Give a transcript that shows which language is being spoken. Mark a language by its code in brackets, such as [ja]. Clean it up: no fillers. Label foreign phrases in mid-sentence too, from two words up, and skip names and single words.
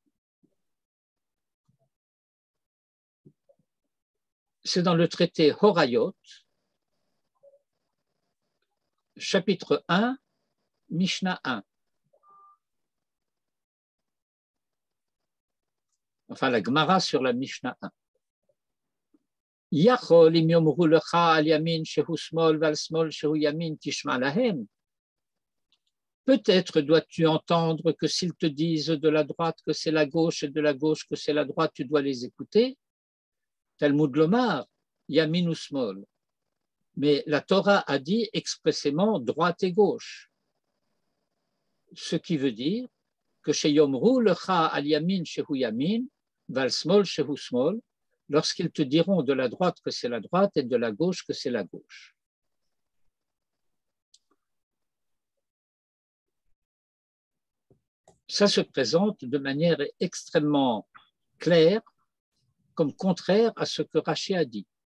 [fr] C'est dans le traité Horayot, chapitre 1, Mishnah 1. Enfin, la Gemara sur la Mishnah 1. [he] יכול אם יאמרו לך על ימין שהוא שמאל ועל שמאל שהוא ימין תשמע להם. [fr] Peut-être dois-tu entendre que s'ils te disent de la droite que c'est la gauche et de la gauche que c'est la droite, tu dois les écouter. [he] תלמוד לומר, ימין ou שמאל. [fr] Mais la Torah a dit expressément droite et gauche. Ce qui veut dire que chez [he] יאמרו לך על ימין שהוא ימין, ועל שמאל שהוא שמאל, [fr] lorsqu'ils te diront de la droite que c'est la droite et de la gauche que c'est la gauche. Ça se présente de manière extrêmement claire comme contraire à ce que Rashi a dit.